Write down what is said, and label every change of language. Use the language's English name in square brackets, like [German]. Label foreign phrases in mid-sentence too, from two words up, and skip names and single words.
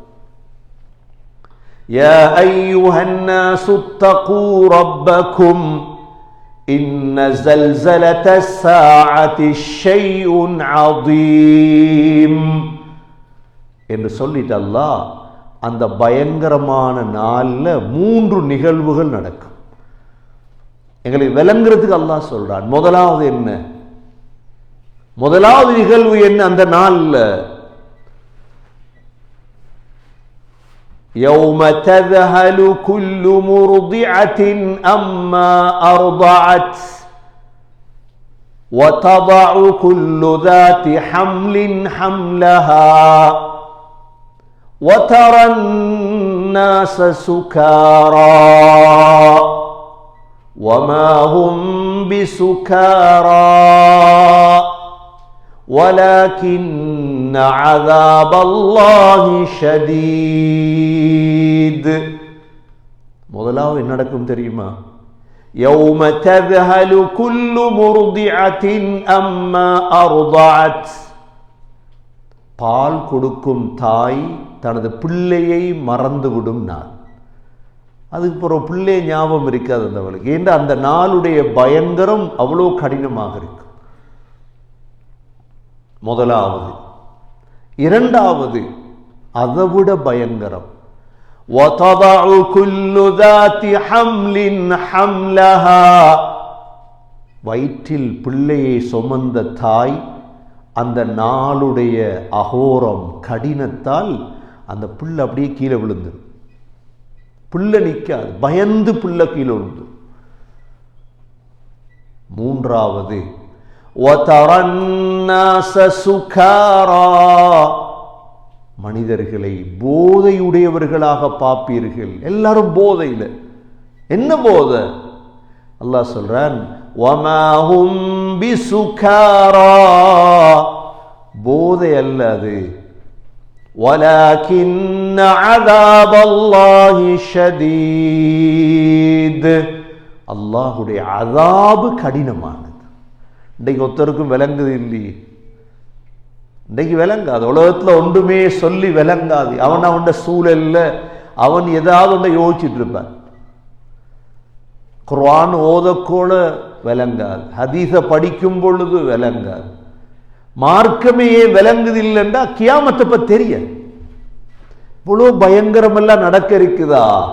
[Arabic] يا أيها الناس اتقوا ربكم إن زلزلة الساعة شيء عظيم [Tamil] என்று சொல்லிட்டு அல்லாஹ் அந்த பயங்கரமான நாள்ல 3 நிகழ்வுகள் நடக்கும். எங்களுக்கு விளங்குறதுக்கு அல்லாஹ் சொல்றான். முதலாவது என்ன? முதலாவது நிகழ்வு என்ன அந்த நாள்ல? [Arabic] يَوْمَ تَذْهَلُ كُلُّ مُرْضِعَةٍ أَمَّا أَرْضَعَتْ وَتَضَعُ كُلُّ ذَاتِ حَمْلٍ حَمْلَهَا وَتَرَى النَّاسَ سُكَارَى وَمَا هُمْ بِسُكَارَى وَلَكِنَّ عَذَابَ اللَّهِ شَدِيدٌ. [Tamil] முதலாவது என்ன நடக்கும் தெரியுமா? [Arabic] يَوْمَ تَذْهَلُ كُلُّ مُرْضِعَةٍ أَمَّا أَرْضَعَتْ, [Tamil] பால் கொடுக்கும் தாய் தனது பிள்ளையை மறந்துவிடும் நாள். அதுக்கு பிறகு பிள்ளை ஞாபகம் இருக்காது அந்த அவளுக்கு. ஏன்னா அந்த நாளுடைய பயங்கரம் அவ்வளோ கடினமாக இருக்கு. முதலாவது. இரண்டாவது அதைவிட பயங்கரம். [Arabic] وَتَضَعُ كُلُّ ذَاتِ حَمْلٍ حَمْلَهَا, [Tamil] வயிற்றில் பிள்ளையை சுமந்த தாய் அந்த நாளுடைய அகோரம் கடினத்தால் அந்த பிள்ளை அப்படியே கீழே விழுந்து, பிள்ளை நிற்காது, பயந்து பிள்ளை கீழே விழுந்து. [Arabic] மூன்றாவது وَتَرَى النَّاسَ سُكَارَى, [Tamil] மனிதர்களை போதையுடையவர்களாக பார்ப்பீர்கள். எல்லாரும் போதையில். என்ன போதை? அல்லாஹ் சொல்றான், [Arabic] وَمَا هُمْ بِسُكَارَى, [Tamil] போதை அல்ல அது. [Arabic] وَلَكِنَّ عَذَابَ اللَّهِ شَدِيدٌ, [Tamil] அல்லாஹுடைய அதாபு கடினமானது. இன்றைக்கு ஒருத்தருக்கும் விளங்குது இல்லையே. இன்றைக்கு விளங்காது. உலகத்தில் ஒன்றுமே சொல்லி விளங்காது. அவன் சூழல்ல அவன் ஏதாவது ஒன்றை யோசிச்சுட்டு இருப்பான். குர்ஆன் ஓதக்கோல விளங்காது, ஹதீஸ படிக்கும் பொழுது விளங்காது, மார்க்கமே விளங்குது இல்லைண்டா கியாமத்தை பத்தி தெரிய இவ்வளோ பயங்கரமெல்லாம் நடக்க இருக்குதா?